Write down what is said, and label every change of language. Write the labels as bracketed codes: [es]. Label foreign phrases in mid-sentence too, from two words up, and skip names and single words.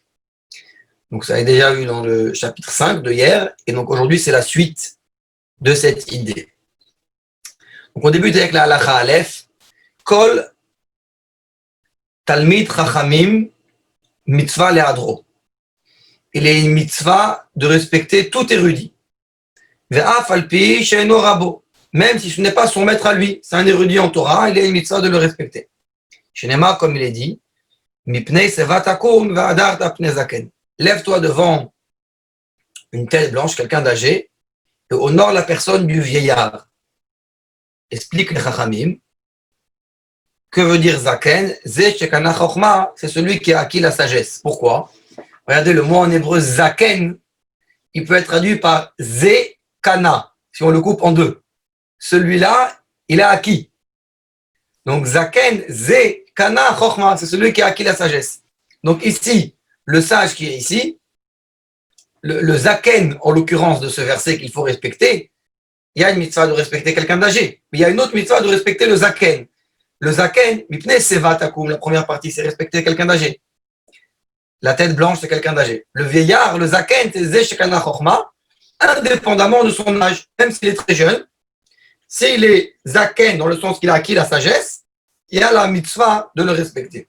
[fr] Donc ça a déjà eu dans le chapitre 5 de hier, et donc aujourd'hui c'est la suite de cette idée. Donc on débute avec la [he] הלכה א׳ כל תלמיד חכמים מצוה לאדרו. [fr] Il est une mitzvah de respecter tout érudit. [he] ואף על פי שאינו רבו. [fr] Même si ce n'est pas son maître à lui, c'est un érudit en Torah, il est une mitzvah de le respecter. Shenema, comme il est dit, [he] מפני שיבה תקום והדרת פני זקן. [fr] Lève-toi devant une tête blanche, quelqu'un d'âgé, et honore la personne du vieillard. Explique les Chachamim. Que veut dire zaken? [he] זה שקנה חכמה, [fr] c'est celui qui a acquis la sagesse. Pourquoi? Regardez le mot en hébreu zaken, il peut être traduit par [he] זה קנה, [fr] si on le coupe en deux. Celui-là, il a acquis. Donc zaken, [he] זה קנה חכמה, [fr] c'est celui qui a acquis la sagesse. Donc ici, le sage qui est ici, le zaken, en l'occurrence de ce verset qu'il faut respecter, il y a une mitzvah de respecter quelqu'un d'âgé, mais il y a une autre mitzvah de respecter le zaken. [he] Le זקן מפני שיבה תקום, [fr] la première partie, c'est respecter quelqu'un d'âgé. La tête blanche, c'est quelqu'un d'âgé. Le vieillard, le zaken, c'est [he] זה שקנה חכמה, [fr] indépendamment de son âge, même s'il est très jeune. S'il est zaken, dans le sens qu'il a acquis la sagesse, il y a la mitzvah de le respecter.